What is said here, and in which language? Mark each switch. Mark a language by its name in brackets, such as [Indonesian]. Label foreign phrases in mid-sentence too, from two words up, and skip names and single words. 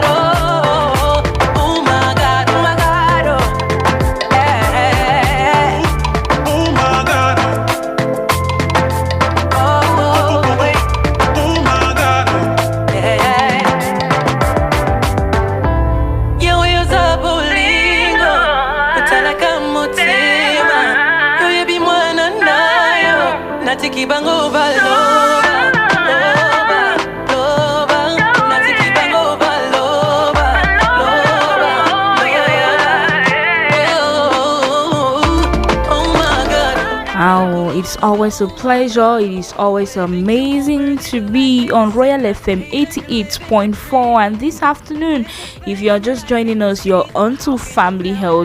[English] Oh my God, oh my God, oh yeah. Oh my God, Oh wait, oh my God, [Lingala] yeah. Yo usa bolingo, utalaka mutima. Yo yebi mwana nayo, natiki bango baloba, loba, natiki bango baloba, [English] oh my God. Oh, it's always a pleasure. It is always amazing to be on Royal FM 88.4. And this afternoon, if you're just joining us, you're onto Family Health.